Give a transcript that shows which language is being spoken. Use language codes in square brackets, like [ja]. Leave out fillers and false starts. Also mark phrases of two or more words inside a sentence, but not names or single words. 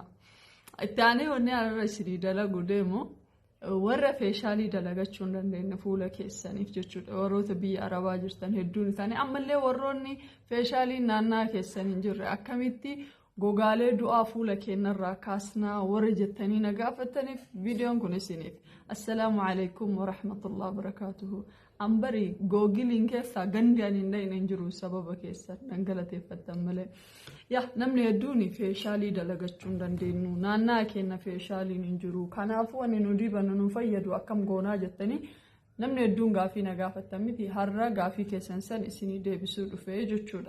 [om] Itti aanee wanni arra isinii dalagu deemu warra feeshaalii dalagachuu hin dandeenye fuula keessaniif jechuudha. Warroota biyya Arabaa jirtan hedduun isaanii ammallee warroonni feeshaalii naannaa keessan hin jirre akkamitti gogaalee du'aa fuula keenyarraa kaasnaa warra jettanii na gaafataniif viidiyoon kun isiniif. [ar] السلام عليكم ورحمة الله وبركاته. [om] Ambari googiliin keessaa gandaan hin jiru sababa keessan dhangalateeffatan malee. Yaa namni hedduun feeshaalii dalagachuu hin dandeenyu naannaa keenya feeshaaliin hin jiru kanaafuu ani nu dibannu nu fayyadu akkam goonaa jettanii namni hedduun gaafii na gaafatan miti har'a gaafii keessan san isinii deebisuu dhufee jechuudha.